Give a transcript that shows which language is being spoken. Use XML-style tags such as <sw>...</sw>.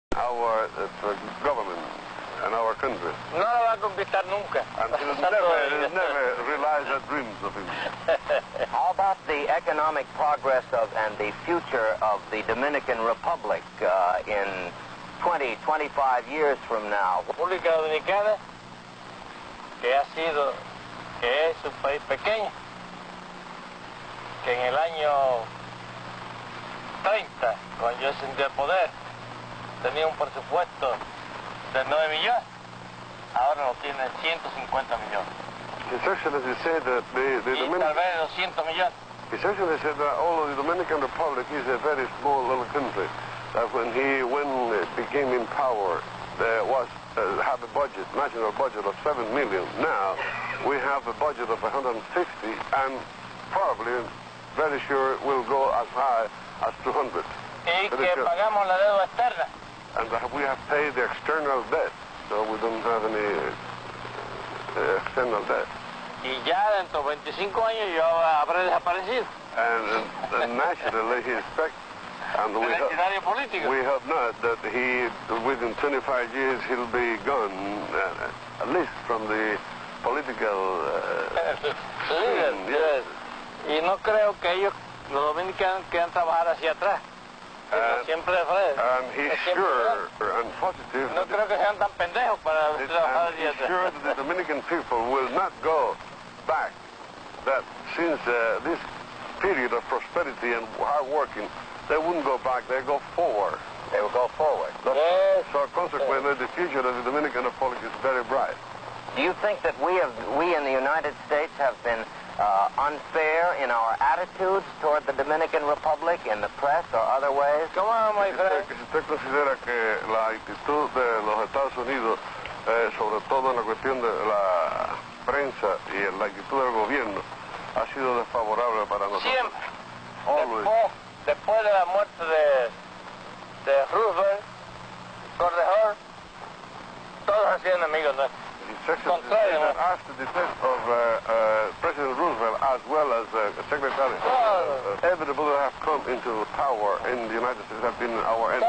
<en>our government and our country.</en> <es>No lo va a conquistar nunca.</es> <en>And he'll never realize the dreams of him. How about the economic progress of and the future of the Dominican Republic in 20, 25 years from now?</en> <es>República Dominicana, que es un país pequeño, que en el año 30, cuando yo ascendí al poder, tenía un presupuesto de 9 millones, ahora lo tiene 150 millones.</es> <en>His Excellency said that</en> <es>tal vez 200 millones.</es> <en>His Excellency said that although the Dominican Republic is a very small little country, that when he became in power, there was have a budget, national budget of 7 million. Now we have a budget of 150, and probably, very sure, will go as high as 200.</en> <es>Y que pagamos la deuda externa.</es> <en>And we have paid the external debt, so we don't have any external debt.</en> <es>Y ya dentro de 25 años yo habré desaparecido.</es> <en>And naturally he expects, and we hope not, that within 25 years he'll be gone, at least from the political scene. Yes.</en> <es>Y no creo que ellos, los dominicanos, quieran trabajar hacia atrás. Siempre de frente.</es> <en>And he's sure and positive.</en> <es>No creo que sean tan pendejos para trabajar hacia atrás.</es> <en>He's sure that the Dominican people will not go back. That since this period of prosperity and hard working, they wouldn't go back. They go forward. They will go forward. Yes. So consequently, the future of the Dominican Republic is very bright. Do you think that we in the United States have been unfair in our attitudes toward the Dominican Republic in the press or other ways? Come on, my friend.</en> <es>Si usted considera que la actitud de los Estados Unidos, sobre todo en la cuestión de la prensa y en la actitud del gobierno, ha sido desfavorable para nosotros. Siempre.</es> <en>Always.</en> <es>Después de la muerte de Roosevelt, Cordejor, todos han sido enemigos nuestros.</es> <en>After the death of President Roosevelt, as well as Secretary, everybody who have come into power in the United States have been our enemies.</en>